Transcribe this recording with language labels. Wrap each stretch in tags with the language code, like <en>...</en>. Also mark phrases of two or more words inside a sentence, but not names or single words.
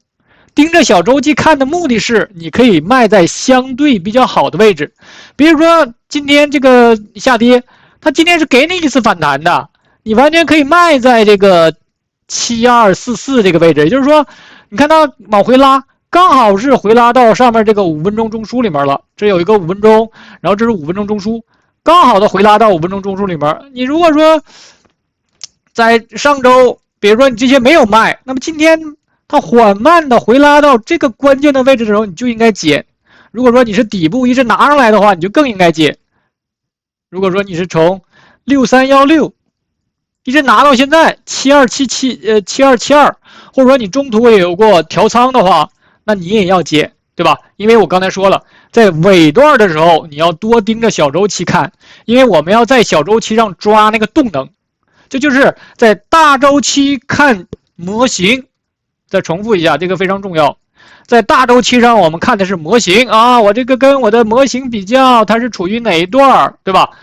<zh>盯着小周期看的目的是，你可以賣在相对比较好的位置。比如说今天这個下跌，它今天是給你一次反彈的，你完全可以賣在這個7244這個位置。也就是說，你看它往回拉，剛好是回拉到上面這個5分鐘中樞裡面了。這有一個5分鐘，然後這是5分鐘中樞，剛好的回拉到5分鐘中樞裡面。你如果說在上周，比如說你這些沒有賣，那麼今天它緩慢的回拉到這個關鍵的位置的時候，你就應該減。如果說你是底部一直拿上來的話，你就更應該減。如果說你是從6316一直拿到現在7277、7272，或者說你中途也有過調倉的話，那你也要減，對吧？因為我剛才說了，在尾段的時候你要多盯着小周期看，因為我們要在小周期上抓那個動能。這就是在大周期看模型。再重複一下，這個非常重要。在大周期上，我們看的是模型啊，我這個跟我的模型比較，它是處於哪一段，對吧？</zh>